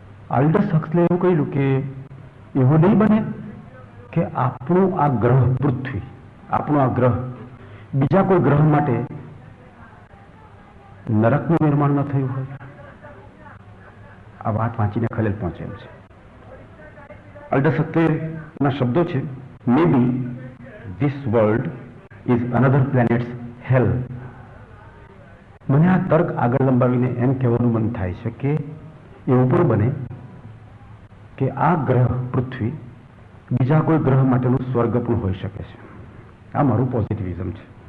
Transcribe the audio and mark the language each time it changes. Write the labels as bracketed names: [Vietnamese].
[Gujarati] આલ્ડસ હક્સલીએ એવું કહ્યું કે એવું નહીં બને કે આપણું આ ગ્રહ પૃથ્વી, આપણું આ ગ્રહ બીજા કોઈ ગ્રહ માટે નરકનું નિર્માણ ન થયું હોય. આ વાત વાંચીને ખલેલ પહોંચે એમ છે. આલ્ડસ હક્સલીના શબ્દો છે, [English] maybe this world is another planet's hell. [Gujarati] મને આ તર્ક આગળ લંબાવીને એમ કહેવાનું મન થાય છે કે એવું પણ બને કે આ ગ્રહ પૃથ્વી બીજા કોઈ ગ્રહ માટેનું સ્વર્ગ પણ હોઈ શકે છે. આ મારું પોઝિટિવિઝમ છે.